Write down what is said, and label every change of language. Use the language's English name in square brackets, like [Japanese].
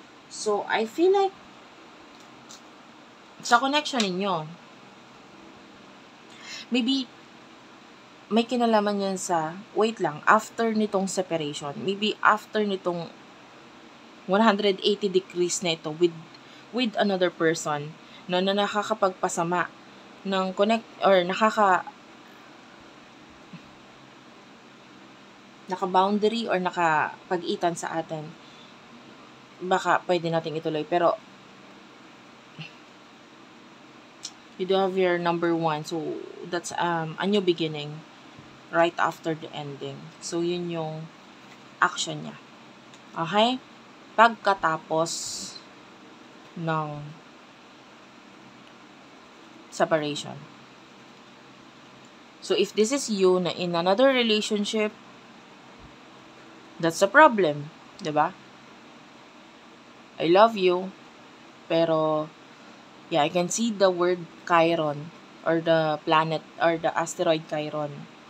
[English] So, I feel like [Filipino] sa connection ninyo, maybe may kinalaman yan sa, wait lang, after nitong separation, maybe after nitong 180 degrees na ito with another person, na nakakapagpasama ng connect or naka-boundary or nakapag-itan sa atin. Baka pwede nating ituloy. [English] Pero, you do have your number 1. So, that's a new beginning right after the ending. [Filipino] So, yun yung action niya. Okay? Pagkatapos ng separation. [English] So, if this is you na in another relationship, that's a problem. Diba? I love you. Pero, yeah, I can see the word Chiron or the planet or the asteroid Chiron.